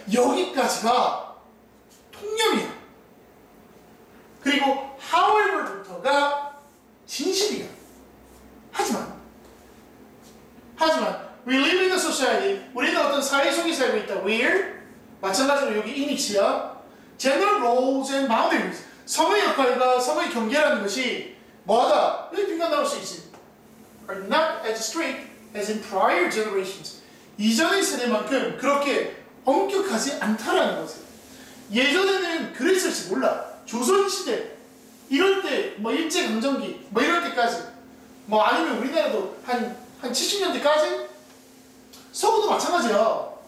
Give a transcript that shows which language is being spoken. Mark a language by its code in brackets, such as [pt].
[ko] 여기까지가 통념이야. 그리고 however부터가 진실이야. 하지만 [en] we live in a society, [ko] 우리는 어떤 사회 속에 살고 있다. [en] Where? [ko] 마찬가지로 여기 in이치야. [en] Gender roles and boundaries, [ko] 성의 역할과 성의 경계라는 것이 뭐하다? 여기 빈칸 나올 수 있지. [en] Are not as strict as in prior generations. [ko] 이전의 세대만큼 그렇게 엄격하지 않다라는 거지. 예전에는 그랬을지 몰라. 조선시대 이럴 때 뭐 일제강점기 뭐 이럴 때까지 뭐 아니면 우리나라도 한 70년대까지 서구도 마찬가지야.